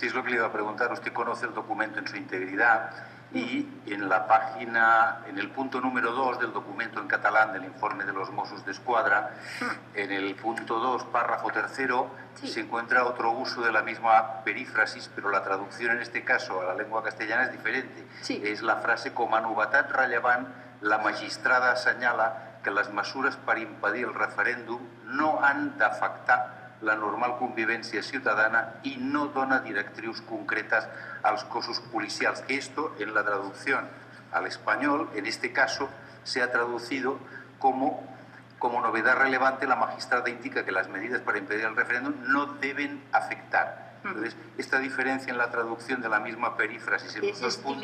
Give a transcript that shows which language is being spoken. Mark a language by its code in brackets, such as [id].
[es] Sí, es lo que le iba a preguntar. Usted conoce el documento en su integridad y en la página, en el punto número 2 del documento en catalán del informe de los Mossos d'Esquadra, en el punto 2, párrafo tercero, sí, se encuentra otro uso de la misma perífrasis, pero la traducción en este caso a la lengua castellana es diferente. Sí. Es la frase [ca] com a novetat rellevant, la magistrada assenyala que les mesures per impedir el referèndum no han d'afectar la normal convivència ciutadana y no dona directrius concretas a los cossos policials. [es] Que esto, en la traducción al español, en este caso, se ha traducido como novedad relevante, la magistrada indica que las medidas para impedir el referéndum no deben afectar. Entonces, esta diferencia en la traducción de la misma perífrasis en los dos puntos...